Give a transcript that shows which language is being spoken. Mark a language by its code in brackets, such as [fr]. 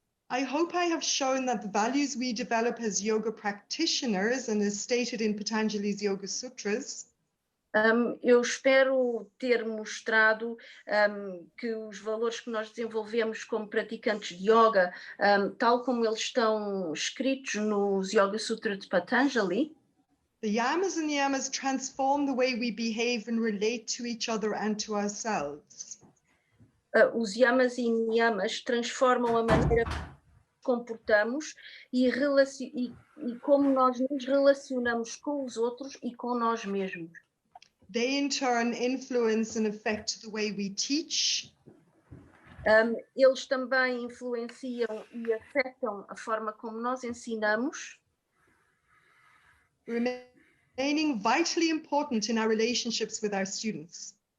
[en] I hope I have shown that the values we develop as yoga practitioners, and as stated in Patanjali's Yoga Sutras, [pt] eu espero ter mostrado que os valores que nós desenvolvemos como praticantes de yoga, tal como eles estão escritos nos Yoga Sutras de Patanjali, [en] the yamas and niyamas transform the way we behave and relate to each other and to ourselves. [pt] Os yamas e niyamas transformam a maneira como comportamos e como nós nos relacionamos com os outros e com nós mesmos. [en] They in turn influence and affect the way we teach. [pt] Eles também influenciam e afetam a forma como nós ensinamos, [en] remaining vitally important in our relationships with our students.